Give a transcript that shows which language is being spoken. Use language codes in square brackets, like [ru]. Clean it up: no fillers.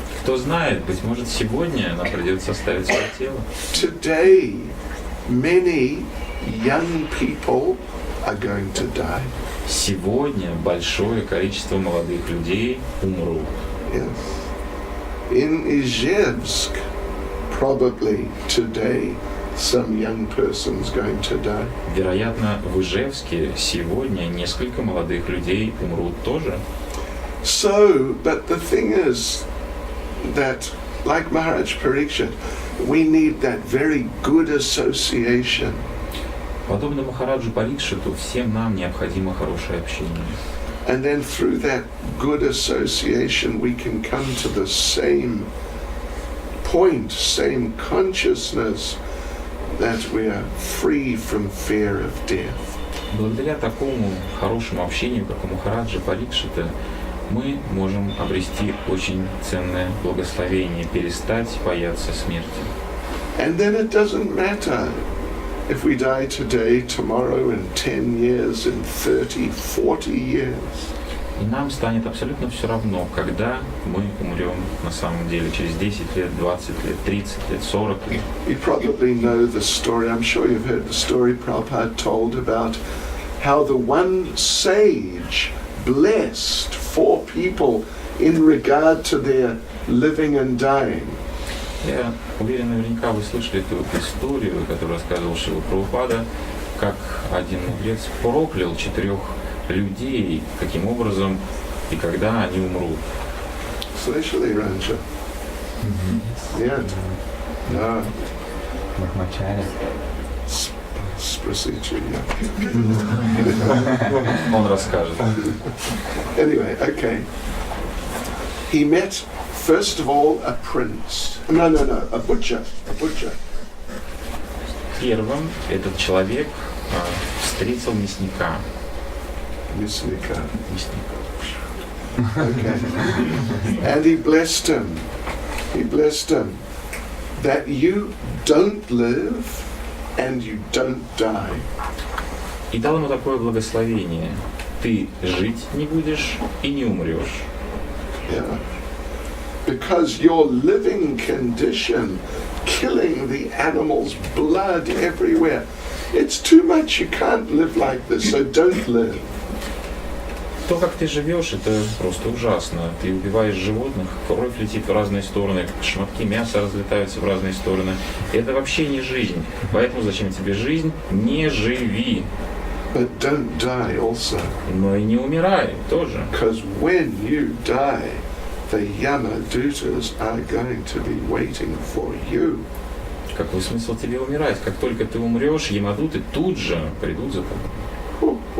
[ru] Кто знает, быть может, сегодня нам придется оставить свое тело. [en] Today, many young people are going to die. [ru] Сегодня большое количество молодых людей умрут. [en] Yes. In Ижевск, probably today, some young person's going to die. [ru] Вероятно, в Ижевске сегодня несколько молодых людей умрут тоже. [en] So, but the thing is that, like Mахарадж Parikshit, we need that very good association. [ru] Подобно Махараджу Парикшиту, всем нам необходимо хорошее общение. [en] And then through that good association, we can come to the same point, same consciousness, that we are free from fear of death. [ru] Благодаря такому хорошему общению, как у Махараджа Парикшита, мы можем обрести очень ценное благословение, перестать бояться смерти. [en] And then it doesn't matter if we die today, tomorrow, in 10 years, in 30, 40 years. [ru] И нам станет абсолютно все равно, когда мы умрем на самом деле, через 10 лет, 20 лет, 30 лет, 40 лет. [en] You probably know the story, I'm sure you've heard the story Prabhupada told about how the one sage blessed 4 people in regard to their living and dying. [ru] Я уверен, наверняка вы слышали эту историю, которую рассказывал Шрила Прабхупада, как один мудрец проклял 4 людей, каким образом и когда они умрут. Слышали раньше? Нет? Да. Брахмачари. Спросите меня. Он расскажет. [en] Anyway, okay. He met, first of all, a prince. No, a butcher. [ru] Первым этот человек встретил мясника. Мясника. Okay. [en] And he blessed him. That you don't live and you don't die. [ru] И дал ему такое благословение. Ты жить не будешь и не умрешь. [en] Yeah. Because your living condition, killing the animals, blood everywhere, it's too much. You can't live like this, so don't live. [ru] То, как ты живешь, это просто ужасно. Ты убиваешь животных, кровь летит в разные стороны, шматки мяса разлетаются в разные стороны. Это вообще не жизнь. Поэтому зачем тебе жизнь? Не живи. [en] But don't die also. [ru] Но и не умирай тоже. [en] Because when you die, the Yamadutas are going to be waiting for you. [ru] Какой смысл тебе умирать? Как только ты умрешь, ямадуты тут же придут за тобой.